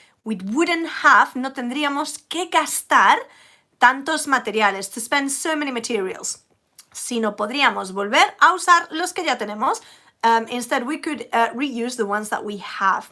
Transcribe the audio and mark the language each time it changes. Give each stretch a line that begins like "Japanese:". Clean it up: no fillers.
English: We wouldn't have,
Spanish: no tendríamos que gastar tantos materiales,
English: to spend so many materials.
Spanish: Sino podríamos volver a usar los que ya tenemos.
English: Instead, we could reuse the ones that we have.